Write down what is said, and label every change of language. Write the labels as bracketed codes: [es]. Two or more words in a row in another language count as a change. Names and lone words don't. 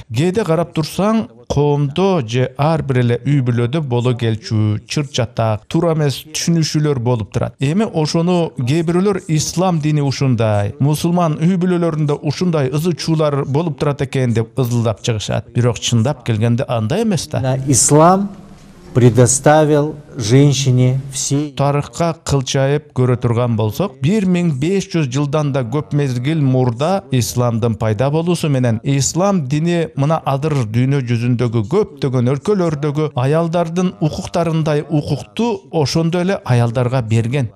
[ky] Кээде карап турсаң, коомдо же ар бир эле үй бүлөдө боло келчү, чыр-чатак, туура эмес түшүнүшүүлөр болуп турат. Эми ошону кээ бирөөлөр ислам дини ушундай, мусулман үй бүлөлөрүндө ушундай ызы чуулар болуп турат экен деп ызылдап чыгышат. Бирок чындап келгенде андай эмес да. [ru] Ислам предоставил женщине все... [ky] Тарыхка кылчайып көрө турган болсок, 1500 жылдан да көп мезгил мурда исламдын пайда болуусу менен ислам дини мына адыр дүйнө жүзүндөгү көптөгөн өлкөлөрдөгү аялдардын укуктарындай укукту ошондой эле аялдарга берген.